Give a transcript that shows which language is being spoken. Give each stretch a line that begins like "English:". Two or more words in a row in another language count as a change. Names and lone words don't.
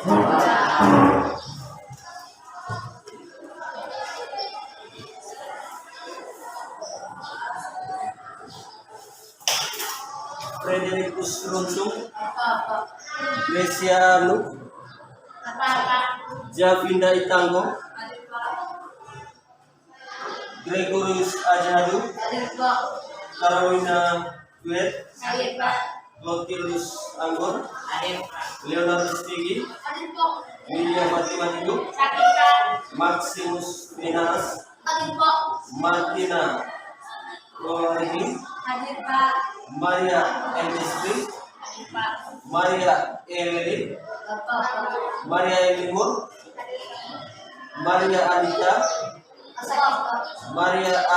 Indonesian: Frederikus Runtung, Grecia Lu, Javinda Itanggo, Gregorius Ajadu, Carolina Duet, Lotilus Anggon, Leonardo Stigi, William Matimatindu, Maximus Minaras, Martina Kolorigi, Maria Endistri, Maria Eleni, Maria Elimur, Maria Anita, Maria A.